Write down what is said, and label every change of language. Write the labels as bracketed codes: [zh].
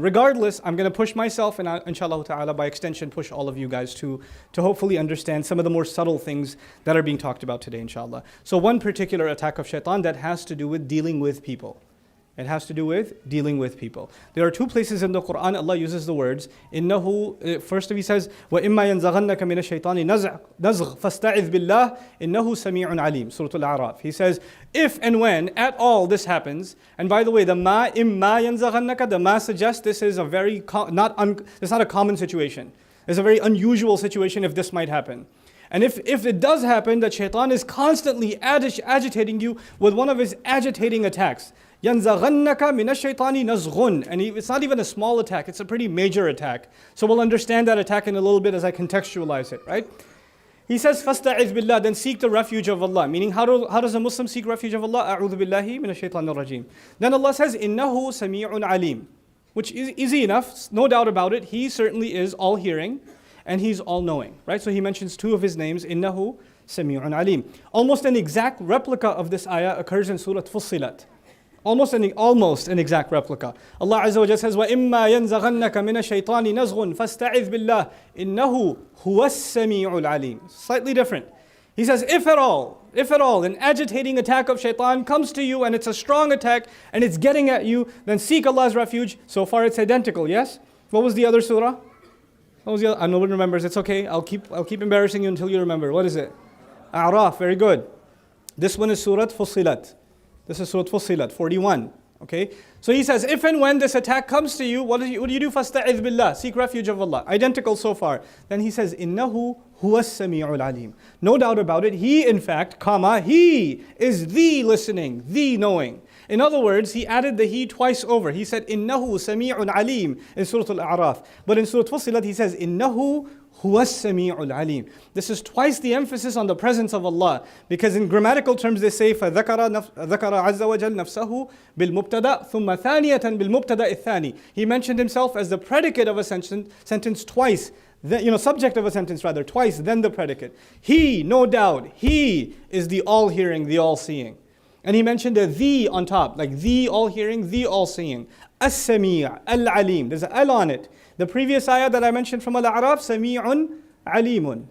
[en] Regardless, I'm going to push myself and inshallah ta'ala by extension push all of you guys to hopefully understand some of the more subtle things that are being talked about today, inshallah. So one particular attack of shaitan that has to do with dealing with people. It has to do with dealing with people. There are two places in the Quran Allah uses the words إِنَّهُ. [ar] First he says وَإِمَّا يَنْزَغَنَّكَ مِنَ الشَّيْطَانِ نَزْغٌ فَاسْتَعِذْ بِاللَّهِ إِنَّهُ سَمِيعٌ عَلِيمٌ. [en] Surah Al-A'raf. He says, if and when at all this happens, and by the way, the [ar] ma imma yanzaghannaka, [en] the ma suggests this is a very it's not a common situation. It's a very unusual situation if this might happen. And if it does happen, that shaitan is constantly agitating you with one of his agitating attacks. [ar] يَنْزَغَنَّكَ مِنَ الشَّيْطَانِ نَزْغٌ. [en] And it's not even a small attack, it's a pretty major attack. So we'll understand that attack in a little bit as I contextualize it, right? He says, [ar] فَاسْتَعِذْ بِاللَّهِ, [en] then seek the refuge of Allah. Meaning, how does a Muslim seek refuge of Allah? [ar] أَعُوذُ بِاللَّهِ مِنَ الشَّيْطَانِ الرَّجِيمِ. [en] Then Allah says, [ar] إِنَّهُ سَمِيعٌ عَلِيمٌ. [en] Which is easy enough, no doubt about it. He certainly is all-hearing and He's all-knowing, right? So He mentions two of His names, [ar] إِنَّهُ سَمِيعٌ عَلِيمٌ. [en] Almost an exact replica of this ayah occurs in Surah Fussilat. Almost an exact replica. [ar] Allah Azza wa Jalla [en] says, [ar] وَإِمَّا يَنْزَغَنَّكَ مِنَ الشَّيْطَانِ نَزْغٌ فَاسْتَعِذْ بِاللَّهِ إِنَّهُ هُوَ السَّمِيعُ الْعَلِيمُ. [en] Slightly different. He says, if at all, an agitating attack of shaitan comes to you and it's a strong attack and it's getting at you, then seek Allah's refuge. So far it's identical, yes? What was the other surah? What was the other? No one remembers. It's okay. I'll keep embarrassing you until you remember. What is it? A'raf. Very good. This one is Surah Fussilat. This is Surah Fussilat, 41. Okay? So he says, if and when this attack comes to you, what do you do? [ar] فَاسْتَعِذْ بِاللَّهِ. [en] Seek refuge of Allah. Identical so far. [ar] Then he says, إِنَّهُ هُوَ السَّمِيعُ الْعَلِيمُ. [en] No doubt about it, He in fact, He is the listening, the knowing. In other words, he added the He twice over. He said, [ar] إِنَّهُ سَمِيعٌ عَلِيمٌ [en] in Surah Al-A'raf. But in Surah Fussilat, he says, [ar] إِنَّهُ هُوَ السَّمِيعُ الْعَلِيمُ. [en] This is twice the emphasis on the presence of Allah. Because in grammatical terms they say, [ar] فَذَكَرَ عَزَّ وَجَلْ نَفْسَهُ بِالْمُبْتَدَى ثُمَّ ثَانِيَةً بِالْمُبْتَدَى الثَّانِي. [en] He mentioned himself as the predicate of a sentence twice. Subject of a sentence rather, twice, then the predicate. He, no doubt, He is the all-hearing, the all-seeing. And he mentioned the on top, like the all-hearing, the all-seeing. As-Sami' al-Alim. There's an al on it. The previous ayah that I mentioned from Al-A'raf, Sami'un Alimun.